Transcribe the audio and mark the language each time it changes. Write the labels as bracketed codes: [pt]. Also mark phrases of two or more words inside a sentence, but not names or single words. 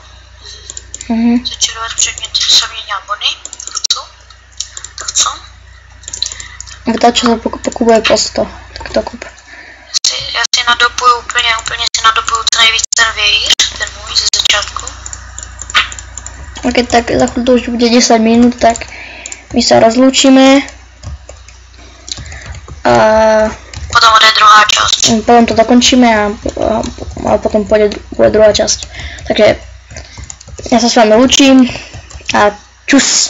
[cs] Začarovat předmět, že jsem měla bony. Tak co? [sk] Vtá, čo sa pokupuje po 100, tak to kup. [cs] Já si nadopuju úplně si nadopuju co nejvíc ten vějíř, ten můj ze začátku. [sk] A keď tak za chvíľu už bude 10 minút, tak my sa rozlúčime. A [cs] Potom bude druhá část. [sk] potom to dokončíme a potom bude druhá časť. Takže ja sa s vami lúčim a čus.